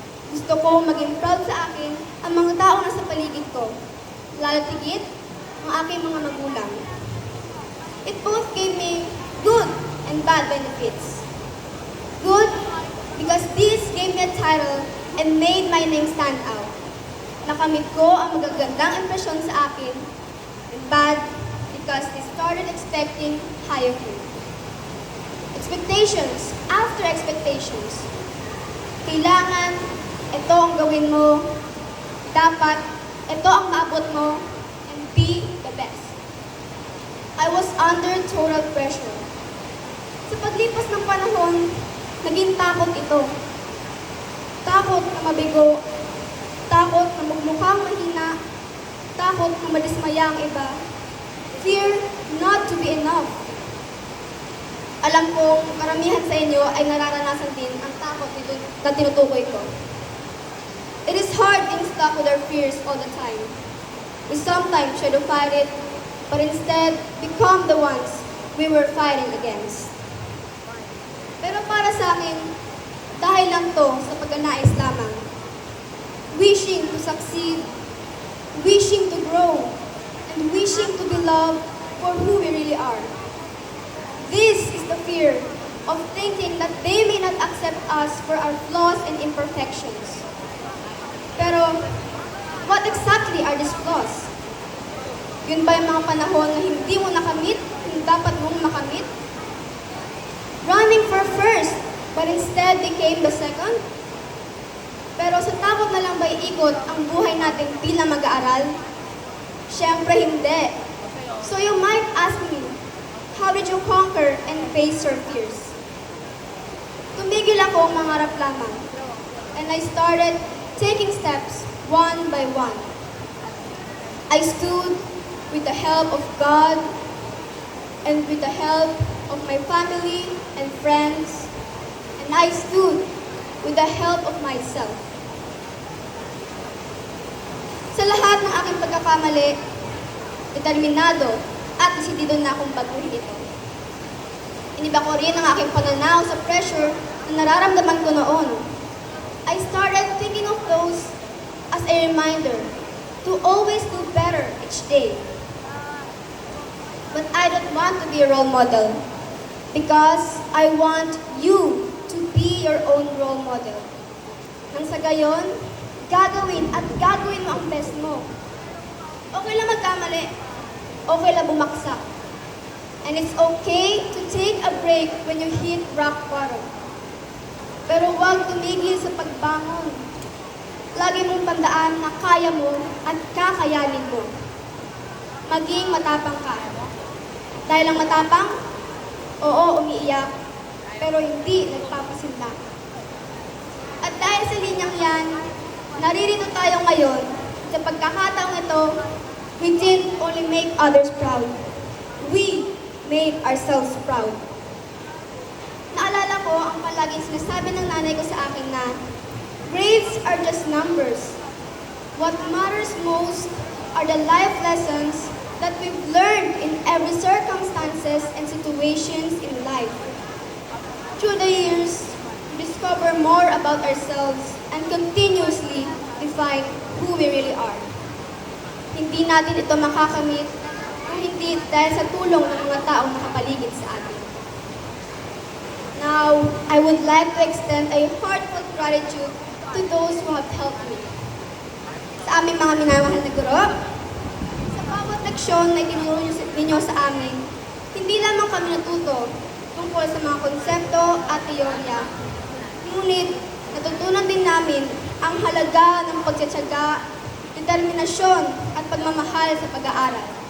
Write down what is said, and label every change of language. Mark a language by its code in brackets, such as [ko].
[tl] Gusto ko maging proud sa akin ang mga taong nasa paligid ko, lalo tigit ang aking mga magulang. [en] It both gave me good and bad benefits. Good, because this gave me a title and made my name stand out. [tl] Nakamit ko ang magagandang impresyon sa akin. [en] And bad, because they started expecting higher grade. Expectations after expectations. [tl] Kailangan, ito ang gawin mo. Dapat, ito ang maabot mo. And be the best. [en] I was under total pressure. [tl] Sa paglipas ng panahon, naging takot ito. Takot na mabigo, takot na magmukhang mahina, takot na madismaya ang iba, fear not to be enough. Alam kong karamihan sa inyo ay nararanasan din ang takot nito na tinutukoy ko. [en] It is hard being stuck with our fears all the time. We sometimes try to fight it, but instead become the ones we were fighting against. [tl] Pero para sa akin, dahil lang to sa pagnanais lamang. [en] Wishing to succeed, wishing to grow, and wishing to be loved for who we really are. This is the fear of thinking that they may not accept us for our flaws and imperfections. [tl] Pero, what exactly are these flaws? Yun ba yung mga panahon na hindi mo nakamit, yung dapat mong makamit? [en] Running for first, but instead became the second? [tl] Pero sa takot na lang ba iikot ang buhay natin bilang mag-aaral? Siyempre hindi. [en] So you might ask me, how did you conquer and face your fears? Tumigil ako mangarap lamang. And I started taking steps one by one. I stood with the help of God and with the help of my family and friends, and I stood with the help of myself. [tl] Sa lahat ng aking pagkakamali, determinado at desidido na akong baguhin ito. Iniba ko rin ang aking pananaw sa pressure na nararamdaman ko noon. [en] I started thinking of those as a reminder to always do better each day. But I don't want to be a role model because I want you to be your own role model. [tl] Nang sa gayon, gagawin mo ang best mo. Okay lang magkamali. Okay lang bumaksak. [en] And it's okay to take a break when you hit rock bottom. [tl] Pero huwag tumigil sa pagbangon. Lagi mong tandaan na kaya mo at kakayanin mo. Maging matapang ka. Dahil ang matapang, oo, umiiyak, pero hindi nagpapasindak. At dahil sa linyang yan, naririto tayo ngayon sa pagkakataong ito, we didn't only make others proud. [en] We made ourselves proud. [tl] Naalala ko ang palaging sinasabi ng nanay ko sa akin na grades are just numbers. [en] What matters most are the life lessons that we've learned in every circumstances and situations in life. Through the years, we discover more about ourselves and continuously define who we really are. [tl] Hindi natin ito makakamit kung hindi dahil sa tulong ng mga taong nakapaligid sa atin. [en] Now, I would like to extend a heartfelt gratitude to those who have helped me. [tl] Sa aming mga minamahal na guro, sa bawat leksyon na itinuro ninyo sa amin, hindi lamang kami natuto tungkol sa mga konsepto at teorya. Ngunit, natutunan din namin ang halaga ng pagtsatsaga, determinasyon at pagmamahal sa pag-aaral.